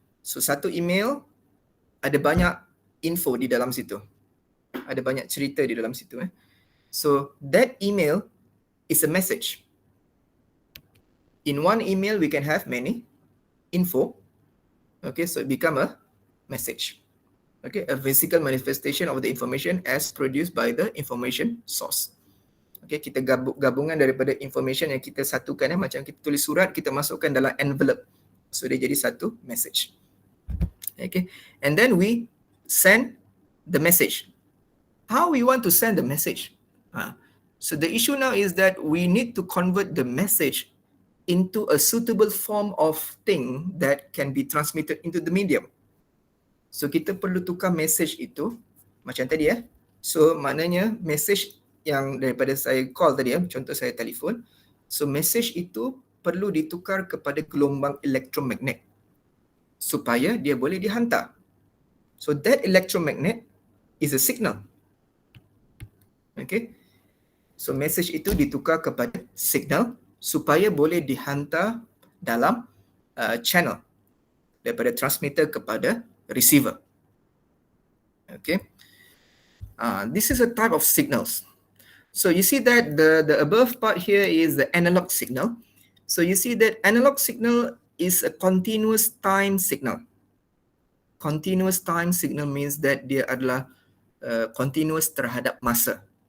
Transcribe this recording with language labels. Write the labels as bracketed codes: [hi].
[ms] So satu email ada banyak info di dalam situ, ada banyak cerita di dalam situ. [en] So that email is a message. In one email we can have many info. Okay, so it become a message. Okay, a physical manifestation of the information as produced by the information source. [ms] Okay, kita gabungan daripada information yang kita satukan, macam kita tulis surat, kita masukkan dalam envelope. So dia jadi satu message. [en] Okay, and then we send the message. How we want to send the message? So the issue now is that we need to convert the message into a suitable form of thing that can be transmitted into the medium. [ms] So kita perlu tukar message itu macam tadi So maknanya message yang daripada saya call tadi contoh saya telefon. So message itu perlu ditukar kepada gelombang elektromagnet supaya dia boleh dihantar. [en] So that electromagnet is a signal. Okay. [ms] So message itu ditukar kepada signal supaya boleh dihantar dalam channel daripada transmitter kepada receiver. [en] Okay. This is a type of signals. So you see that the above part here is the analog signal. So you see that analog signal is a continuous time signal. Continuous time signal means that [ms] dia adalah continuous terhadap masa.